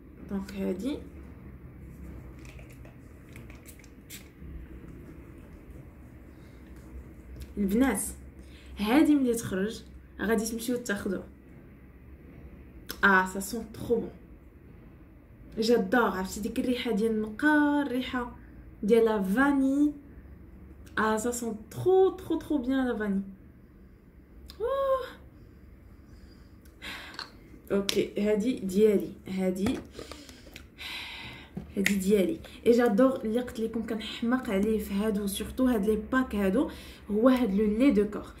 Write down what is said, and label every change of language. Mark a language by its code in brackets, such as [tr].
[ar] Donc هادي البنات هادي ملي تخرج غادي تمشيو تاخذوه. [fr] ça sent trop bon. j'adore. [ar] عرفتي ديك الريحه ديال النقار، الريحه ديال لا فاني. [fr] ça sent trop bien la vanille. [ar] اوكي هادي ديالي، هادي ديالي. اي جادور اللي قلت لكم كنحماق عليه في هادو، سورتو هاد لي باك هادو، هو هاد لو لي دو كور.